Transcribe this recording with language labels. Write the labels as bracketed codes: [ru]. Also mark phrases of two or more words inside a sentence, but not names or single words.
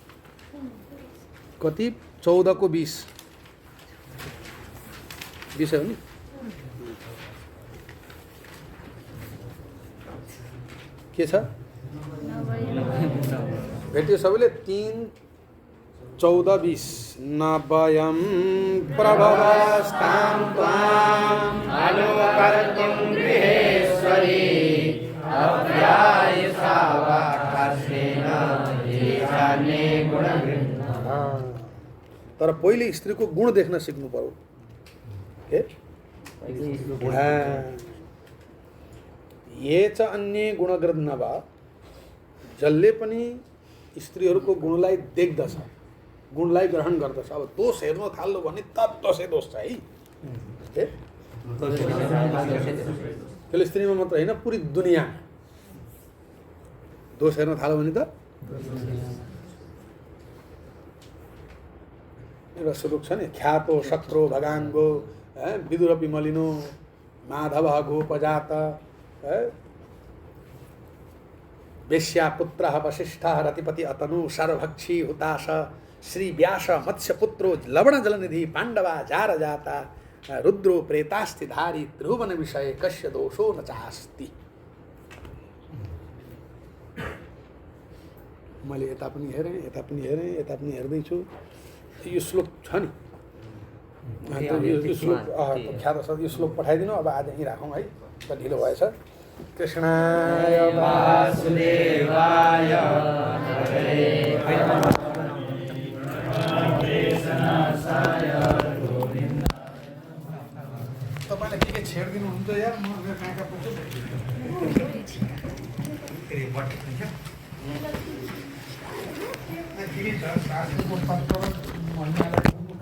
[ne] कति 14 को 20 हो नि। के छ भेट्यो सबैले? [sa] 3, 14-20 न वयं प्रभवस्तां त्वाम् अनुकर्तुं गृहेश्वरी अव्यायसा वा कास्येन ईशान्ये गुणवृद्धा। [ne] तर पहिले स्त्रीको गुण देख्न सिक्नु पर्यो के [sa] ये च अन्य गुणकृत नभा [ne] जसले पनि स्त्रीहरूको गुणलाई देख्दछ गुणलाई ग्रहण गर्दछ अब दोष हेर्न थाल्नु भने तब दसै दोष छ है त्यसले स्त्रीमा मात्र होइन पुरै दुनियाँ दोष हेर्न थाल्यो भने त एउटा श्लोक छ नि [sa] ख्यातो शक्रो भगाङ्गो विदुरपि मलिनो माधव गोपजात वेश्या पुत्र वशिष्ठ रतिपति अतनु सर्वभक्षी हुताश श्री व्यास मत्स्य पुत्रो लवण जलनिधि पांडवा जार जाता रुद्रो प्रेतास्ति धारी त्रिभुवन विषय कस्य दोषो न चास्ति। [ne] मैले यता पनि हेरेँ हेर्दैछु यो श्लोक छ नि यो श्लोक ख्यात छ यो श्लोक पठाइदिनु अब आज यहीँ राखौँ है ढिलो भएछ। [sa] कृष्णाय वासुदेवाय [ne] तपाईँले के छेडिदिनुहुन्छ यार म कहाँ कहाँ पुग्छु